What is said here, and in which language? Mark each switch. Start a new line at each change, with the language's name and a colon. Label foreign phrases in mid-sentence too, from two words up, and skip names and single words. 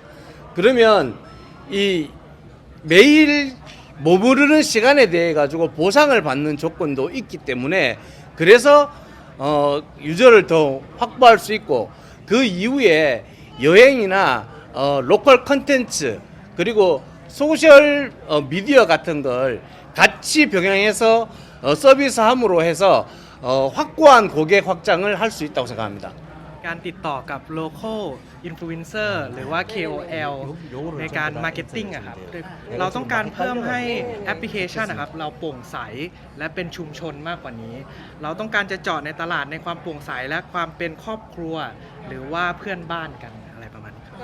Korean: 그러면 이 매일 머무르는 시간에 대해 가지고 보상을 받는 조건도 있기 때문에 그래서 유저를 더 확보할 수 있고 그 이후에 여행이나 로컬 컨텐츠 그리고 소셜 미디어 같은 걸 같이 병행해서 서비스함으로 해서 확고한 고객 확장을 할 수 있다고 생각합니다.
Thai: การติดต่อกับ
English: local influencer
Thai: หรือว่า KOL ในการ marketing อะครับเราต้องการเพิ่มให้แอปพลิเคชันนะครับเราโปร่งใสและเป็นชุมชนมากกว่านี้ เราต้องการจะเจาะในตลาดในความโปร่งใสและความเป็นครอบครัวหรือว่าเพื่อนบ้านกันอะไรประมาณนี้ครับ